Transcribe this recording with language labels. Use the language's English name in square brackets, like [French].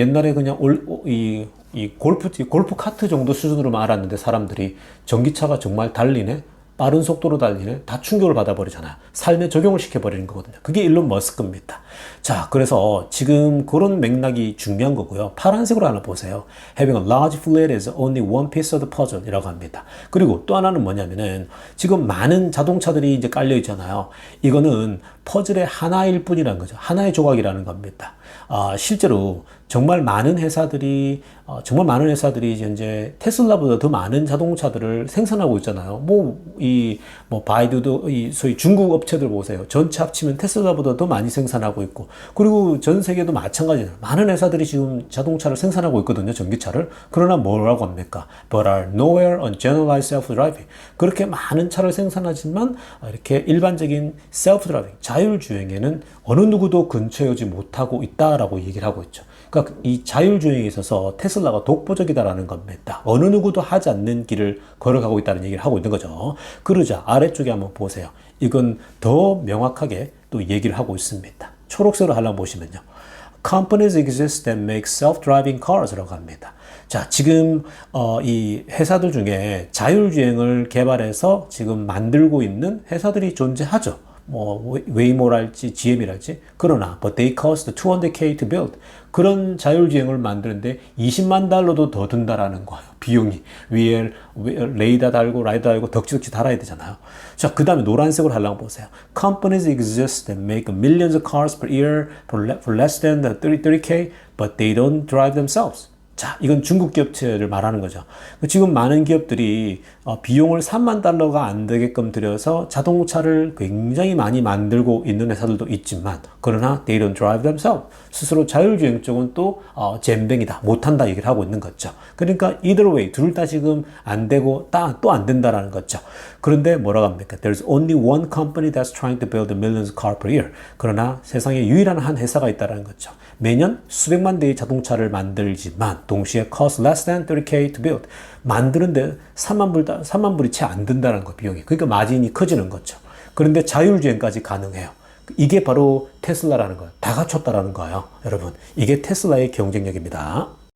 [Korean] 옛날에 그냥 이 골프 카트 정도 수준으로만 알았는데 사람들이 전기차가 정말 달리네? 빠른 속도로 달리는 다 충격을 받아버리잖아요. 삶에 적용을 시켜버리는 거거든요. 그게 일론 머스크입니다. 자, 그래서 지금 그런 맥락이 중요한 거고요. 파란색으로 하나 보세요. [English] Having a large fleet is only one piece of the puzzle [Korean] 이라고 합니다. 그리고 또 하나는 뭐냐면은 지금 많은 자동차들이 이제 깔려 있잖아요. 이거는 퍼즐의 하나일 뿐이라는 거죠. 하나의 조각이라는 겁니다. 실제로 정말 많은 회사들이 현재 테슬라보다 더 많은 자동차들을 생산하고 있잖아요. 바이두도 소위 중국 업체들 보세요. 전체 합치면 테슬라보다 더 많이 생산하고 있고, 그리고 전 세계도 마찬가지예요. 많은 회사들이 지금 자동차를 생산하고 있거든요. 전기차를. 그러나 뭐라고 합니까? [English] But are nowhere on generalized self-driving. [Korean] 그렇게 많은 차를 생산하지만 이렇게 일반적인 self-driving, 자율주행에는 어느 누구도 근처에 오지 못하고 있다라고 얘기를 하고 있죠. 그러니까 이 자율주행에 있어서 테슬라가 독보적이다라는 겁니다. 어느 누구도 하지 않는 길을 걸어가고 있다는 얘기를 하고 있는 거죠. 그러자 아래쪽에 한번 보세요. 이건 더 명확하게 또 얘기를 하고 있습니다. 초록색으로 하려고 보시면요. [English] Companies exist that make self-driving cars라고 [Korean] 합니다. 자, 지금 이 회사들 중에 자율주행을 개발해서 지금 만들고 있는 회사들이 존재하죠. 웨이모랄지 GM이랄지. 그러나 [English] but they cost $200K to build. [Korean] 그런 자율주행을 만드는데 20만 달러도 더 든다라는 거예요. 비용이. 위에 레이더 달고 라이더 달고 덕지덕지 달아야 되잖아요. 자, 그 다음에 노란색으로 하려고 보세요. [English] Companies exist that make millions of cars per year for less than 30K, but they don't drive themselves. [Korean] 자, 이건 중국 기업체를 말하는 거죠. 지금 많은 기업들이 비용을 3만 달러가 안 되게끔 들여서 자동차를 굉장히 많이 만들고 있는 회사들도 있지만, 그러나 [English] they don't drive themselves. [Korean] 스스로 자율주행 쪽은 또 젬병이다, 못한다 얘기를 하고 있는 거죠. 그러니까 [English] either way, [Korean] 둘 다 지금 안 되고 또 안 된다라는 거죠. 그런데 뭐라고 합니까? [English] There's only one company that's trying to build millions of cars per year. [Korean] 그러나 세상에 유일한 한 회사가 있다는 거죠. 매년 수백만 대의 자동차를 만들지만 동시에 [English] cost less than 30K to build. [Korean] 만드는데 3만 불이 채 안 든다는 거, 비용이. 그러니까 마진이 커지는 거죠. 그런데 자율주행까지 가능해요. 이게 바로 테슬라라는 거예요. 다 갖췄다라는 거예요. 여러분, 이게 테슬라의 경쟁력입니다.